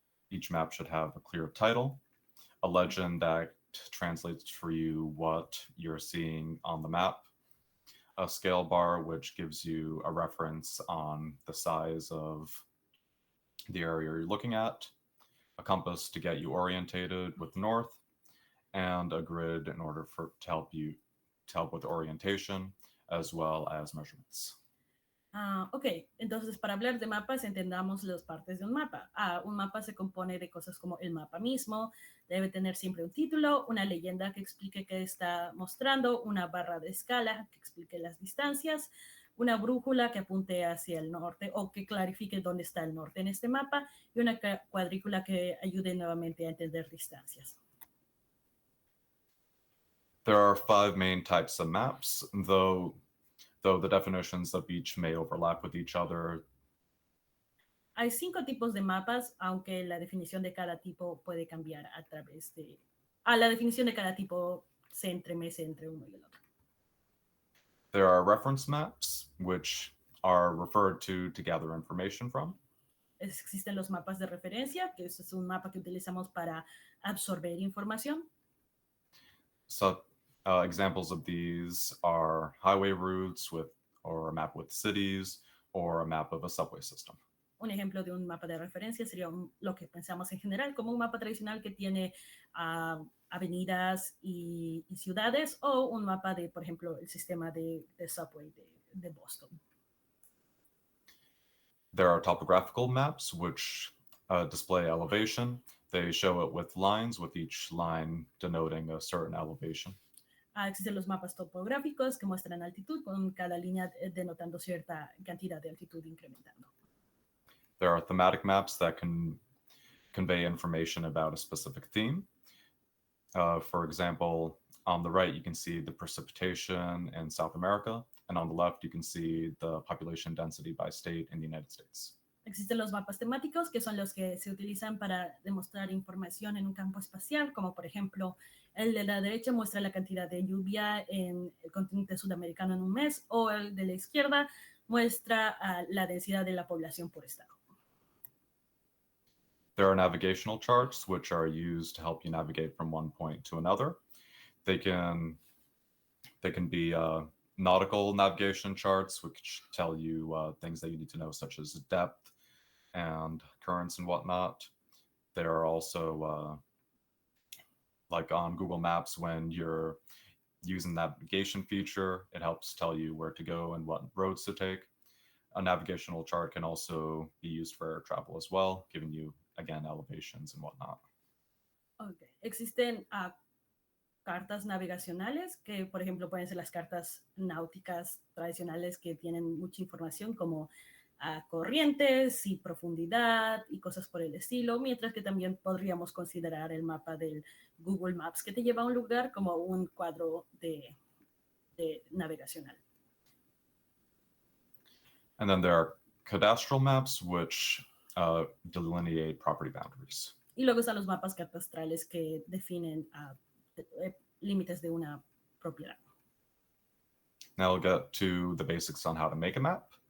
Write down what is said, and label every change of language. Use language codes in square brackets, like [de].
[en] Each map should have a clear title, a legend that translates for you what you're seeing on the map, a scale bar which gives you a reference on the size of the area you're looking at, a compass to get you orientated with north, and a grid in order to help with orientation as well as measurements. [es] Ok, entonces para hablar de mapas entendamos las partes de un mapa. Un mapa se compone de cosas como el mapa mismo, debe tener siempre un título, una leyenda que explique qué está mostrando, una barra de escala que explique las distancias, una brújula que apunte hacia el norte o que clarifique dónde está el norte en este mapa y una cuadrícula que ayude nuevamente a entender distancias. [en] There are 5 main types of maps, though the definitions of each may overlap with each other. [es] Hay 5 tipos de mapas, aunque la definición de cada tipo puede cambiar a través de... la definición de cada tipo se entremece entre uno y el otro. [en] There are reference maps, which are referred to gather information from. [es] Existen los mapas de referencia, que es un mapa que utilizamos para absorber información. [en] So examples of these are highway routes or a map with cities or a map of a subway system. [es] Un ejemplo de un mapa de referencia sería lo que pensamos en general como un mapa tradicional que tiene avenidas y ciudades o un mapa de, por ejemplo, el sistema de subway de Boston. [en] There are topographical maps which display elevation. They show it with lines, with each line denoting a certain elevation. [es] Existen los mapas topográficos que muestran altitud con cada línea denotando cierta cantidad de altitud incrementando. [en] There are thematic maps that can convey information about a specific theme. For example, on the right, you can see the precipitation in South America, and on the left, you can see the population density by state in the United States. [es] Existen los mapas temáticos, que son los que se utilizan para demostrar información en un campo espacial, como por ejemplo, el de la derecha muestra la cantidad de lluvia en el continente sudamericano en un mes, o el de la izquierda muestra la densidad de la población por estado. [en] There are navigational charts, which are used to help you navigate from one point to another. They can be nautical navigation charts, which tell you things that you need to know, such as depth and currents and whatnot. There are also, like on Google Maps, when you're using the navigation feature, it helps tell you where to go and what roads to take. A navigational chart can also be used for air travel as well, giving you, again, elevations and whatnot. Okay. [es] Existen cartas navegacionales que, por ejemplo, pueden ser las cartas náuticas tradicionales que tienen mucha información, como corrientes y profundidad y cosas por el estilo, mientras que también podríamos considerar el mapa del Google Maps que te lleva a un lugar como un cuadro de navegacional. [en] And then there are cadastral maps, which delineate property boundaries. [es] Y luego están los mapas catastrales que definen límites de una propiedad. [en] Now we'll get to the basics on how to make a map.